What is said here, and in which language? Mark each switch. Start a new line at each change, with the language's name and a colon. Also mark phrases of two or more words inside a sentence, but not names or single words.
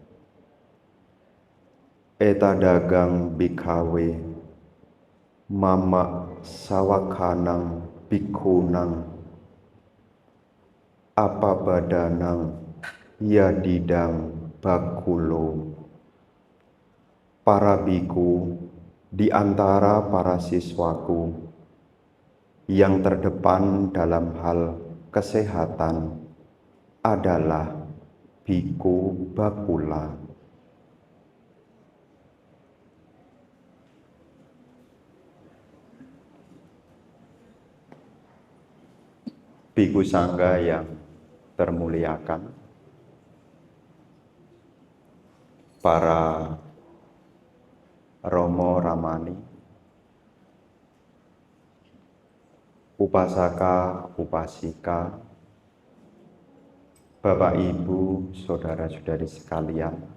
Pali: Etadagang bhikkhave mama sawakhanang bhikkhunang apabadanang yadidang bakulo.
Indonesian: Para biku di antara para siswaku yang terdepan dalam hal kesehatan adalah biku bakula. Biku Sangga yang termuliakan, para Romo Ramani, upasaka, upasika, Bapak Ibu, saudara-saudari sekalian